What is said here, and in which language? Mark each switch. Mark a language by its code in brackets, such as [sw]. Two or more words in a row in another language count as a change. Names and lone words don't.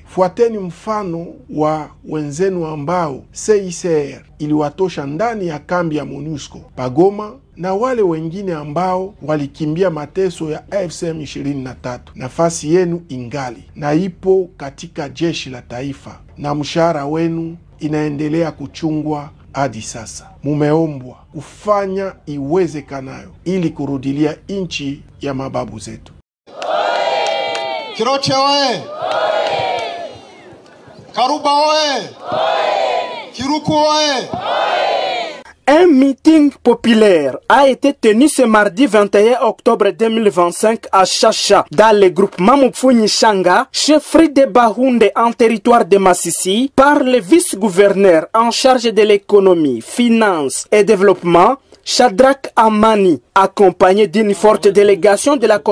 [sw] Fuateni mfano wa wenzenu ambao CICR iliwatosha ndani ya kambi ya MONUSCO Pagoma na wale wengine ambao walikimbia mateso ya AFC M23. Nafasi yenu ingali na ipo katika jeshi la taifa na mshahara wenu inaendelea kuchungwa hadi sasa. Mumeombwa kufanya iwezekanayo ili kurudilia nchi ya mababu zetu. Kiroche oye! Karuba oye! Kiruku oye! [fr] Un meeting populaire a été tenu ce mardi 21 octobre 2025 à Chacha, dans le groupement Mupfuni-Shanga, chefferie de Bahunde en territoire de Massissi, par le vice-gouverneur en charge de l'économie, finances et développement, Shadrach Amani, accompagné d'une forte délégation de la